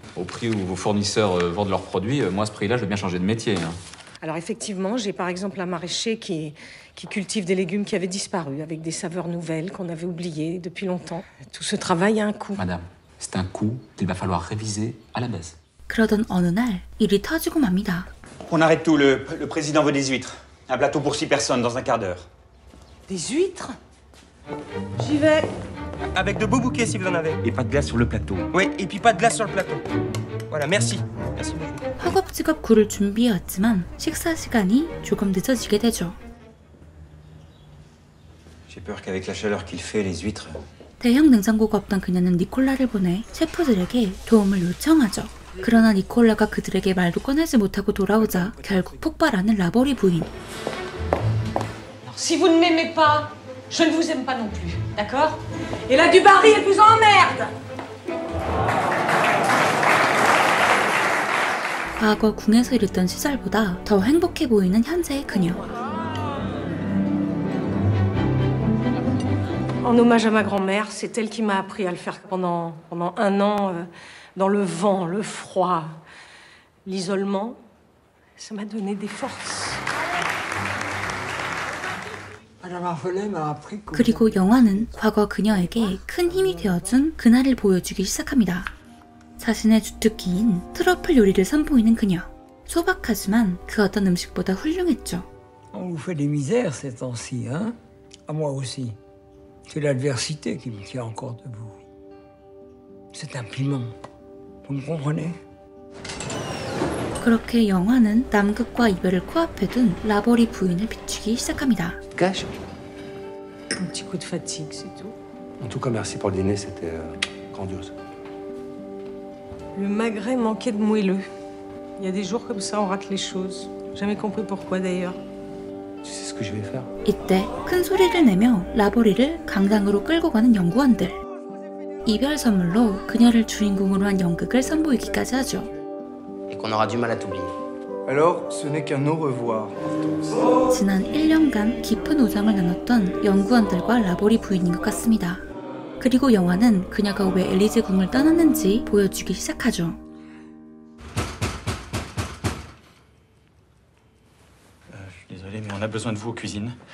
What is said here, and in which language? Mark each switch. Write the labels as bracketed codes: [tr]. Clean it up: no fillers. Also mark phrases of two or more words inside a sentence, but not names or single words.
[fr] Au prix où vos fournisseurs vendent leurs produits, moi, à ce prix-là, je vais bien changer de métier. Alors effectivement, j'ai par exemple un maraîcher qui cultive des légumes qui avaient disparu, avec des saveurs nouvelles qu'on avait oubliées depuis longtemps. Tout ce travail a un coût. Madame, c'est un coût qu'il va falloir réviser à la baisse. [ko] 그러던 어느 날 일이 터지고 맙니다. [fr] On arrête tout, le président veut des huîtres. Un plateau pour 6 personnes dans un quart d'heure. Des huîtres? J'y vais. Avec de beaux bouquets si vous en avez. Et pas de glace sur le plateau. Oui, et puis pas de glace sur le plateau. Voilà, merci. Merci beaucoup. [ko] 허겁지겁 굴을 준비해왔지만 식사 시간이 조금 늦어지게 되죠. [fr] J'ai peur qu'avec la chaleur qu'il fait, les huîtres... [ko] 대형 냉장고가 없던 그녀는 니콜라를 보내 셰프들에게 도움을 요청하죠. 그러나 니콜라가 그들에게 말도 꺼내지 못하고 돌아오자 결국 폭발하는 라보리 부인. [fr] Si vous ne m'aimez pas, je ne vous aime pas non plus, d'accord? Et la Dubarry, elle vous emmerde! [ko] 과거 궁에서 일했던 시절보다 더 행복해 보이는 현재의 그녀. [fr] En hommage à ma grand-mère, c'est elle qui m'a appris à le faire pendant 1 an, dans le vent, le froid, l'isolement. Ça m'a donné des forces. [ko] 그리고 영화는 과거 그녀에게 큰 힘이 되어준 그날을 보여주기 시작합니다. 자신의 주특기인 트러플 요리를 선보이는 그녀. 소박하지만 그 어떤 음식보다 훌륭했죠. [fr] On vous fait des misères ces temps-ci, hein? À moi aussi. C'est l'adversité qui me tient encore debout. C'est un piment. Vous me comprenez? [ko] 그렇게 영화는 남극과 이별을 코앞에 둔 라보리 부인을 비추기 시작합니다. [fr] Cache. Un petit coup de fatigue, c'est tout. En tout cas, merci pour le dîner, c'était grandiose. Le magret manquait de moelleux. Il y a des jours comme ça, on rate les choses. Jamais compris pourquoi d'ailleurs. Tu sais ce que je vais faire? [ko] 이때 큰 소리를 내며 라보리를 강당으로 끌고 가는 연구원들. 이별 선물로 그녀를 주인공으로 한 연극을 선보이기까지 하죠. [fr] Et qu'on aura du mal à t'oublier. Alors, ce n'est qu'un au revoir. [ko] 지난 1년간 깊은 우정을 나눴던 연구원들과 라보리 부인인 것 같습니다. 그리고 영화는 그녀가 왜 엘리제 궁을 떠났는지 보여주기 시작하죠. [fr] Désolé, mais on a besoin de vous aux cuisines.